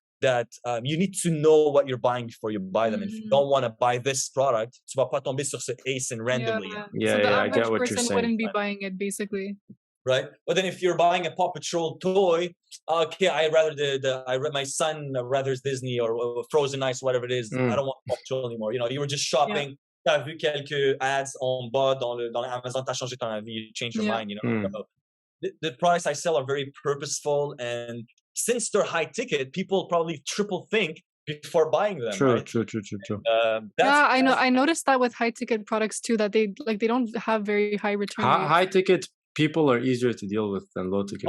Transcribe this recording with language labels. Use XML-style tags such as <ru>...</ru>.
<en>That you need to know what you're buying before you buy them. And if you don't want to buy this product,</en> <fr>tu vas pas tomber sur ce</fr> <en>ASIN randomly. So the average person wouldn't be buying it, basically. Right, but then if you're buying a Paw Patrol toy, okay, my son rathers Disney or Frozen Ice, whatever it is. I don't want Paw Patrol anymore. You know, you were just shopping.</en> <fr>T'as vu quelques ads en bas dans Amazon, t'as changé ton avis,</fr> <en>you change your mind. You know, the products I sell are very purposeful, and since they're high ticket, people probably triple think before buying them. True. I noticed that with high ticket products too, that they don't have very high return rates. High ticket people are easier to deal with than low ticket.</en>